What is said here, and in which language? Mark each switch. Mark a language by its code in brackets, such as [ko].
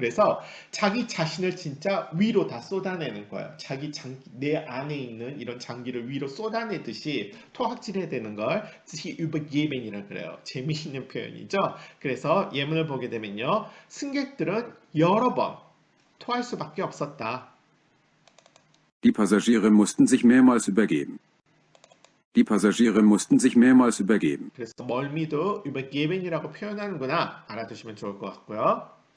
[ko] 그래서 자기 자신을 진짜 위로 다 쏟아내는 거예요. 내 안에 있는 이런 장기를 위로 쏟아내듯이 토악질해야 되는 걸 sich übergeben이라고 그래요. 재미있는 표현이죠. 그래서 예문을 보게 되면요. 승객들은 여러 번 토할 수밖에 없었다. [de] Die Passagiere mussten sich mehrmals übergeben. Die Passagiere mussten sich mehrmals übergeben. [ko] 그래서 멀미도 übergeben이라고 표현하는구나 알아두시면 좋을 것 같고요.